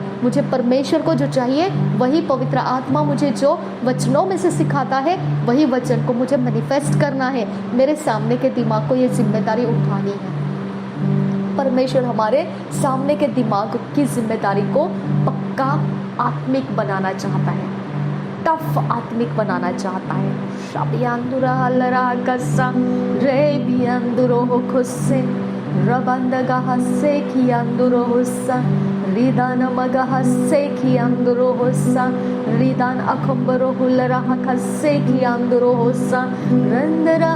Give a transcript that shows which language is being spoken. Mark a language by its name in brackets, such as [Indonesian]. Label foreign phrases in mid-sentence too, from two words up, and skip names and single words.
[Hindi] मुझे परमेश्वर को जो चाहिए वही पवित्र आत्मा मुझे जो वचनों में से सिखाता है वही वचन को मुझे मैनिफेस्ट करना है। मेरे सामने के दिमाग को ये जिम्मेदारी उठानी है। परमेश्वर हमारे सामने के दिमाग की जिम्मेदारी को पक्का आत्मिक बनाना चाहता है, टफ आत्मिक बनाना चाहता है। शाबियांदुरा हलरा गस्सा रे बियांदुरो हो खुस्से रबंदगा हस्से कियांदुरो हुस्सा रिदान मगा हस्से कियांदुरो हुस्सा रिदान अखंबरो हुलरा हस्से कियांदुरो हुस्सा रंदरा